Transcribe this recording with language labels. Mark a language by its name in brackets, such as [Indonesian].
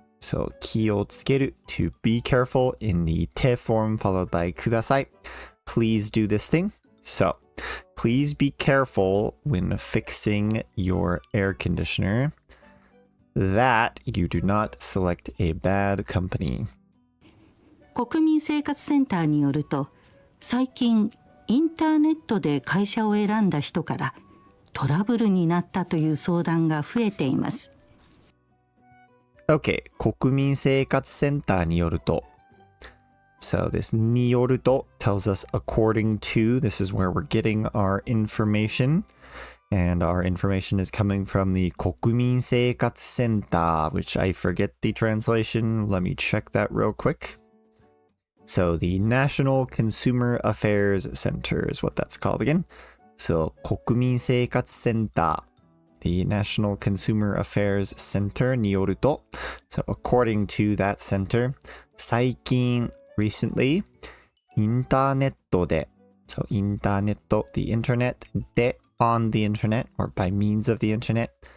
[English] So 気をつける to be careful in the て form followed by ください. Please do this thing. So please be careful when fixing your air conditioner that you do not select a bad company. [Japanese] 国民生活センターによると、最近インターネットで会社を選んだ人からトラブルになったという相談が増えています。 Okay, 国民生活センターによると. [English] So this によると tells us according to. This is where we're getting our information. And our information is coming from the 国民生活センター, which I forget the translation. Let me check that real quick. So the National Consumer Affairs Center is what that's called again. [Japanese] So 国民生活センター. [English] The National Consumer Affairs Center によると. So according to that center, 最近 recently, インターネットで. So インターネット, the internet, で on the internet or by means of the internet.